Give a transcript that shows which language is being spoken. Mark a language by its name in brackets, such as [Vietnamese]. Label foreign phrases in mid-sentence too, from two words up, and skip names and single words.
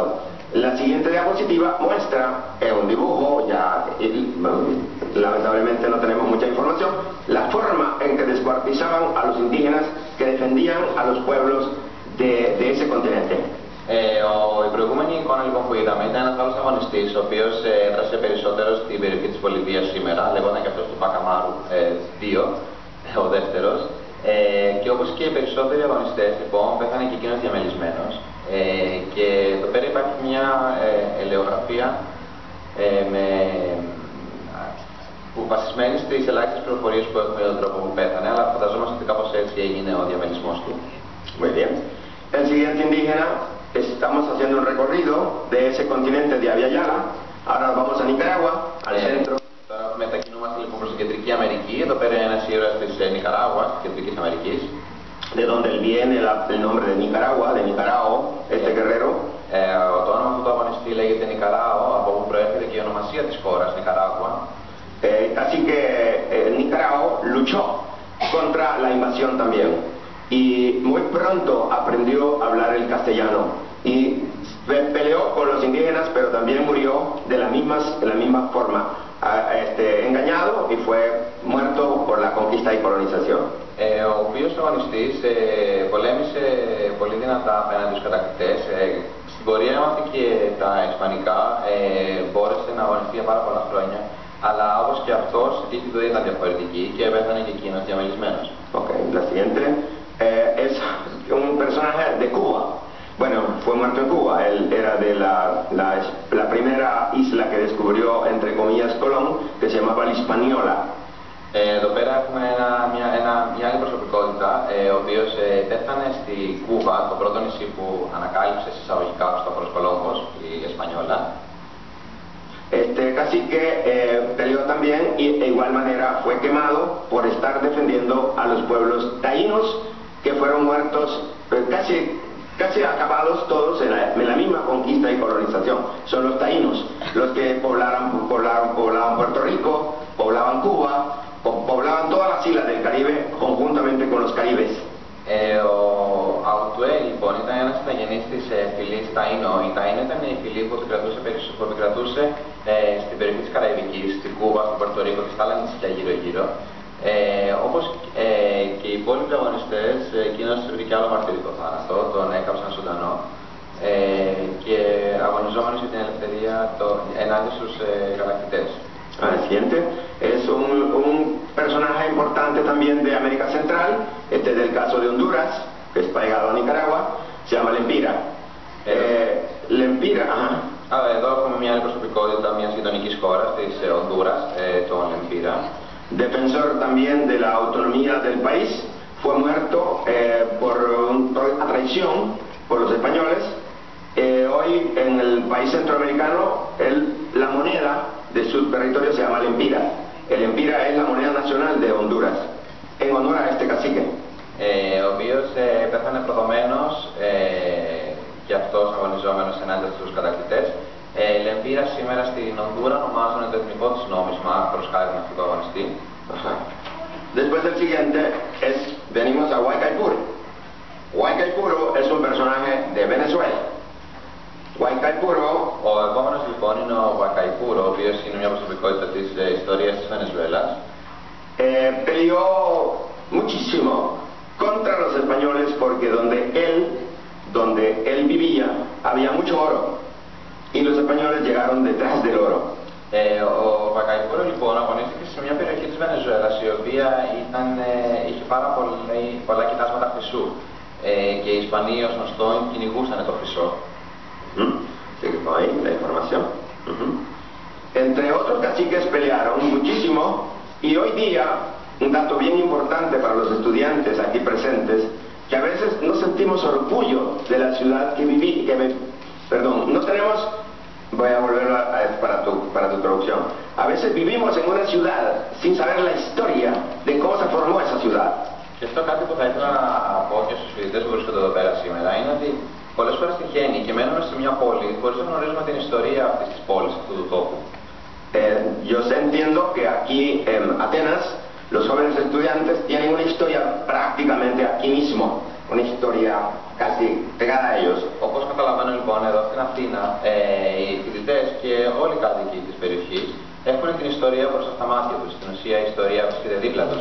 [Spanish] La siguiente diapositiva muestra un dibujo, ya lamentablemente no tenemos mucha información, la forma en que descuartizaban a los indígenas que defendían a los pueblos de ese continente. [Greek] Η προηγούμενη εικόνα λοιπόν που είδαμε ήταν ένας άλλος αγωνιστής, ο οποίος έδρασε περισσότερο στην περιοχή της Βολιβίας σήμερα, λεγόταν και αυτός του Πακαμάρου 2, ο δεύτερος. Και όπως και οι περισσότεροι αγωνιστές λοιπόν πέθανε και εκείνος διαμελισμένος. Και εδώ πέρα υπάρχει μια ελαιογραφία που βασισμένη στις ελάχιστες πληροφορίες που έχουμε για τον τρόπο που πέθανε, αλλά φανταζόμαστε ότι κάπως έτσι έγινε ο διαμελισμός του. [Spanish] Muy bien. El siguiente indígena, estamos haciendo un recorrido de ese continente de Abya-Yala. Ahora vamos a Nicaragua, al centro. [Greek] Τώρα μετακινούμαστε λοιπόν προς την Κεντρική Αμερική. Εδώ πέρα είναι ένας ήρωας της Νικαράγουα, της Κεντρικής Αμερικής. [Spanish] De donde viene el nombre de Nicaragua, de Nicarao, este guerrero. [Greek] Το όνομα του αγωνιστή λέγεται Νικαράο, από όπου προέρχεται και η ονομασία της χώρας, Νικαράγουα. [Spanish] Así que Nicarao luchó contra la invasión también. Y muy pronto aprendió a hablar el castellano y peleó con los indígenas, pero también murió de la misma forma, engañado y fue muerto por la conquista y colonización. [Greek] Ο οποίος αγωνιστής πολέμησε πολύ δυνατά απέναντι στους κατακτητές. Στην πορεία έμαθηκε τα ισπανικά, μπόρεσε να αγωνιστεί για πάρα πολλά χρόνια, αλλά όπως και αυτός η τύχη του ήταν διαφορετική και πέθανε και εκείνος διαμελισμένος. [Spanish] Okay, la siguiente es un personaje de Cuba. Bueno, fue muerto en Cuba. Él era de la primera isla que descubrió, entre comillas, Colón, que se llamaba La Hispaniola. [Greek] Εδώ πέρα έχουμε μια άλλη προσωπικότητα, ο οποίος πέθανε στη Κούβα, το πρώτο νησί που ανακάλυψε εισαγωγικά ο Χριστόφορος Κολόμπος, η Εσπανιόλα. [Spanish] Este cacique peleó también y de igual manera fue quemado por estar defendiendo a los pueblos taínos que fueron muertos casi acabados todos en la misma conquista y colonización. Son los taínos los que poblaban Puerto Rico, poblaban Cuba, poblaban todas las islas del Caribe conjuntamente con los caribes. [Greek] Ο Αουτουέ λοιπόν ήταν ένας ηθαγενής της φυλής Ταΐνο. Η Ταΐνο ήταν η φυλή που επικρατούσε στην περιοχή της Καραϊβικής, στην Κούβα, στο Πορτο Ρίκο και στα άλλα νησιά γύρω-γύρω. Όπως και οι υπόλοιποι αγωνιστές, εκείνος βρήκε άλλο μαρτυρικό θάνατο, τον έκαψαν ζωντανό και αγωνιζόμενος για την ελευθερία ενάντια στους κατακτητές. [Spanish] El siguiente es un personaje importante también de América Central, este es del caso de Honduras, que es pegado a Nicaragua, se llama Lempira. Lempira, [Greek] Εδώ έχουμε μια άλλη προσωπικότητα μιας γειτονικής χώρας, της Ονδούρας, τον Λempira. [Spanish] Defensor también de la autonomía del país, fue muerto por una traición por los españoles. Hoy en el país centroamericano la moneda de su territorio se llama Lempira. El Lempira es la moneda nacional de Honduras, en honor a este cacique. [Greek] Ο οποίος πέθανε προδομένος και αυτός αγωνιζόμενος ενάντια στους κατακτητές. Λεμβύρα σήμερα στην Ονδούρα ονομάζουν το εθνικό της νόμισμα προς χάρη αυτού του αγωνιστή. [Spanish] Después el siguiente venimos a Huaycaipuro. Huaycaipuro es un personaje de Venezuela. Huaycaipuro, [Greek] ο επόμενος λοιπόν είναι ο Huaycaipuro, ο οποίος είναι μια προσωπικότητα της ιστορίας της Βενεζουέλας. [Spanish] Peleó muchísimo contra los españoles porque donde él vivía había mucho oro y los españoles llegaron detrás del oro. [Greek] Ο Huaycaipuro λοιπόν αγωνίστηκε σε μια περιοχή της Βενεζουέλας η οποία είχε πάρα πολλά κοιτάσματα χρυσού και οι Ισπανοί ως γνωστόν κυνηγούσαν το χρυσό. [Spanish] Seguimos ahí la información. Entre otros caciques pelearon muchísimo y hoy día, un dato bien importante para los estudiantes aquí presentes, que a veces no sentimos orgullo de la ciudad no tenemos, voy a volverlo para tu traducción, a veces vivimos en una ciudad sin saber la historia de cómo se formó esa ciudad. [Greek] Και αυτό κάτι που θα ήθελα να πω και στους φοιτητές που βρίσκονται εδώ πέρα σήμερα είναι ότι πολλές φορές τυχαίνει και μένουμε σε μια πόλη χωρίς να γνωρίζουμε την ιστορία αυτής της πόλης, αυτού του τόπου. [Spanish] Yo entiendo que aquí en Atenas los jóvenes estudiantes tienen una historia prácticamente aquí mismo, una historia casi pegada a ellos. [Greek] Όπως καταλαβαίνω λοιπόν εδώ στην Αθήνα, οι φοιτητές και όλοι οι κάτοικοι της περιοχής έχουν την ιστορία μπροστά στα μάτια τους, στην ουσία η ιστορία βρίσκεται δίπλα τους.